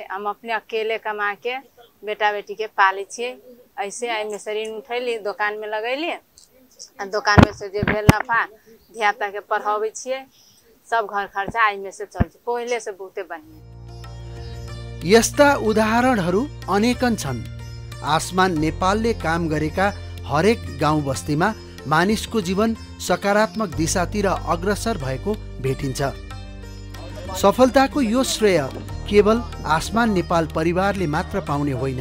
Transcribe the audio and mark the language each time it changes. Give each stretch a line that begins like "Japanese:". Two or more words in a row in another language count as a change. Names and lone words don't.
Maithili: हम अपने अकेले कमा के बेटा बेटी के पाले छिए। ऐसे आई में से ऋण उठैली, दुकान में लगैली, दुकान में से जे भेल नफा धियापुता के पढ़ावे छिए। सब घर खर्चा आई में से चल्छ, पहिले से बहुते बढ़िया।
Nepali: यस्ता उदाहरणहरू अनेकन छन्। आसमान नेपालले काम गरेका हरेक गाउँ बस्तीमा मानिसको जीवन सकारात्मक दिशातिर अग्रसर भएको भेटिन्छ। सफलताको यो श्रेय केवल आसमान नेपाल परिवारले मात्र पाउने होइन।